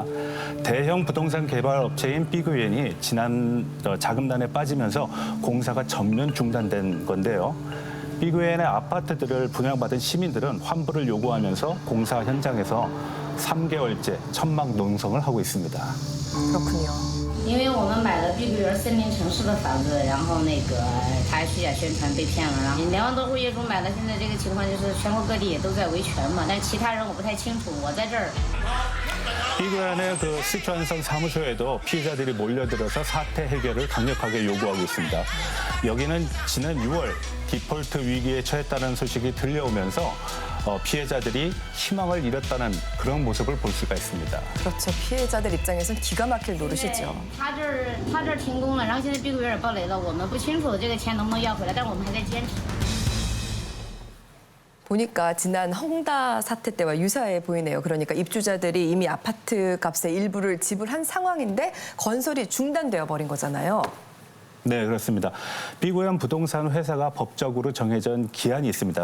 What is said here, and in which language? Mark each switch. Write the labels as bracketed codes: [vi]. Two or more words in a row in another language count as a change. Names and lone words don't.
[ko] 대형 부동산 개발 업체인 삐그웬이 지난 자금난에 빠지면서 공사가 전면 중단된 건데요. 삐그웬의 아파트들을 분양받은 시민들은 환불을 요구하면서 공사 현장에서 3개월째 천막 농성을 하고 있습니다. 그렇군요. [zh] 因为我们买了碧桂园森林城市的房子，然后它虚假宣传被骗了，然后2万多户业主买了，现在这个情况就是全国各地也都在维权嘛，但其他人我不太清楚，我在这儿。 [ko] 삐그웬의 그 시추안성 사무소에도 피해자들이 몰려들어서 사태 해결을 강력하게 요구하고 있습니다. 여기는 지난 6월 디폴트 위기에 처했다는 소식이 들려오면서 피해자들이 희망을 잃었다는 그런 모습을 볼 수가 있습니다. 그렇죠. 피해자들 입장에서는 기가 막힐 노릇이죠. [zh] 他这儿停工了，然后现在碧桂园也爆雷了，我们不清楚这个钱能不能要回来，但是我们还在坚持。 [ko] 보니까 지난 헝다 사태 때와 유사해 보이네요. 그러니까 입주자들이 이미 아파트 값의 일부를 지불한 상황인데 건설이 중단되어 버린 거잖아요. 네, 그렇습니다. 삐고연 부동산 회사가 법적으로 정해진 기한이 있습니다.